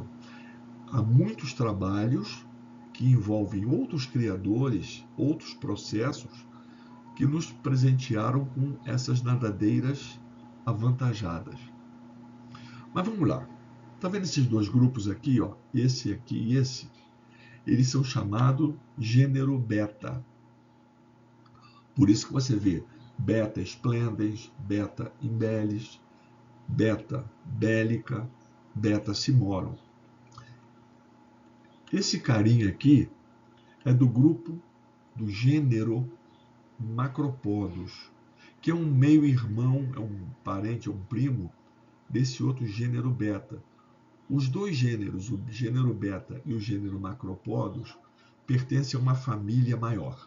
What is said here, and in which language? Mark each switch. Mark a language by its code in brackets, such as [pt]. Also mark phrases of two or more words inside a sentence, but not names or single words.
[pt] Há muitos trabalhos que envolvem outros criadores, outros processos, que nos presentearam com essas nadadeiras avantajadas. Mas vamos lá. Está vendo esses dois grupos aqui, ó? Esse aqui e esse? Eles são chamados gênero beta. Por isso que você vê beta splendens, beta imbellis, beta bellica, beta cimorum. Esse carinha aqui é do grupo do gênero Macropodos, que é um meio-irmão, é um parente, é um primo desse outro gênero beta. Os dois gêneros, o gênero beta e o gênero Macropodos, pertencem a uma família maior.